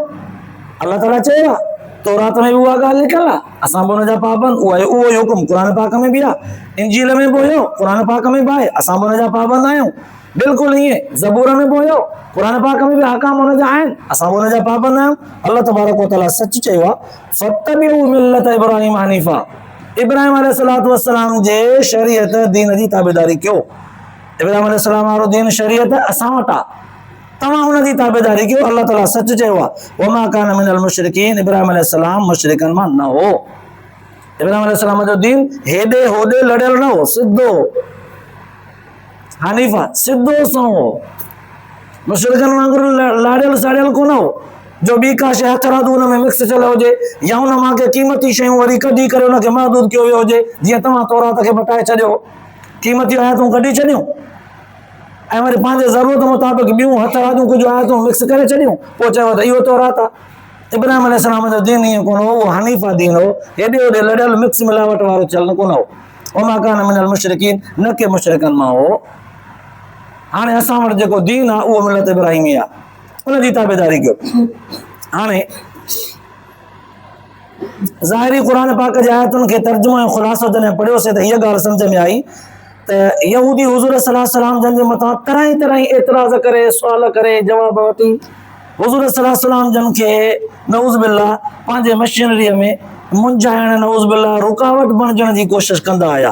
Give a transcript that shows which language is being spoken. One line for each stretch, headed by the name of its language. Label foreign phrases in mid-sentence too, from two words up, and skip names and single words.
Sindhi: अल्लाह ताला चयो आहे, तौरात में बि उहा ॻाल्हि लिखियल आहे, असां बि हुनजा पाबंद, उहो ई हुकुम क़ुर पाक में बि आहे, इंजील में बि हुयो, क़ुर पाक में बि आहे, असां बि हुनजा पाबंद आहियूं। बिल्कुलु ईअं ज़बूर में बि हुयो, क़ुर पाक में बि अहकाम हुनजा आहिनि, असां बि हुनजा पाबंद आहियूं। अल्लाह तबारक व तआला सच चयो आहे,
Arabic: فاتبعوا ملة إبراهيم حنيفا,
Sindhi: इब्राहिम अलैहिस्सलाम जे शरीयत दीन जी ताबेदारी कयो। इब्राहिम अलैहिस्सलाम वारो दीन शरीयत असां वटि आहे, तव्हां हुनजी ताबेदारी कयो। अल्लाह ताला सच चयो आहे,
Arabic: وما كان من المشركين,
Sindhi: इब्राहिम अलैहिस्सलाम मुशरिकनि मां न हो। इब्राहिम अलैहिस्सलाम जो दीन हेॾे होॾे लड़ियल न हो, सिधो हनीफा सिद्धो सहो मुशरिकनि वांगुरु लाड़ियल साड़ियल कोन हो जो ॿी का शइ हथ राधू हुन में मिक्स थियल हुजे या हुन मां के क़ीमती शयूं वरी कढी करे हुनखे महदूद कयो वियो हुजे। जीअं तव्हां तौरात खे मटाए छॾियो, क़ीमती आयतूं कढी छॾियूं ऐं वरी पंहिंजे ज़रूरत मुताबिक़ ॿियूं हथ राधूं कुझु आयतूं मिक्स करे छॾियूं, पोइ चयो त इहो तौरात आहे। इब्राहिम अलैहिस्सलाम जो दीन ईअं कोन हो, उहो हनीफ़ा दीन हो, हेॾे होॾे लड़ियल मिक्स मिलावट वारो चलन कोन हो।
Arabic: وما كان من المشركين,
Sindhi: न के मुशरिकनि मां हो। हाणे असां वटि जेको दीन आहे उहो मिलत इब्राहिमी आहे, उनजी ताबेदारी कयो। हाणे ज़ाहिरी क़ुरान पाक जे आयतुनि खे तर्जुमो ऐं ख़ुलासो जॾहिं पढ़ियोसीं त हीअ ॻाल्हि सम्झ में आई त यहूदी हुज़ूर
Arabic: صلى الله عليه وسلم
Sindhi: जन जे मथां तरह तरह एतिराज़ करे, सुवाल करे, जवाब वठी हुज़ूर
Arabic: صلى الله عليه وسلم
Sindhi: जन खे
Arabic: نعوذ بالله
Sindhi: पंहिंजे मशीनरीअ में मुंझाइण,
Arabic: نعوذ بالله
Sindhi: रुकावट बणजण जी कोशिशि कंदा आया।